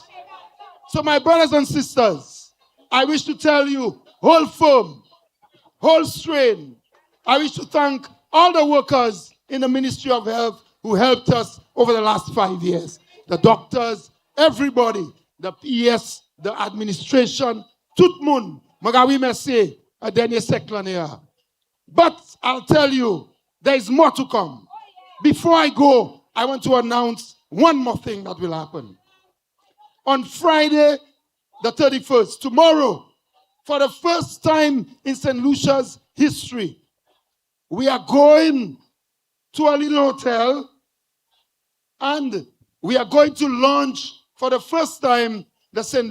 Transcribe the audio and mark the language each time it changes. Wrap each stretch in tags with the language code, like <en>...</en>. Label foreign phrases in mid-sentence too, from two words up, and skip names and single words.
<en>So my brothers and sisters, I wish to tell you, hold firm, hold strain. I wish to thank all the workers in the Ministry of Health who helped us over the last 5 years. The doctors, everybody, the PS, the administration,</en> <acf>tout moun, magawi merci, a dernier siècle.</acf> <en>But I'll tell you, there is more to come. Before I go, I want to announce one more thing that will happen. On Friday, the 31st, tomorrow, for the first time in St. Lucia's history, we are going to a little hotel and we are going to launch for the first time the St.</en>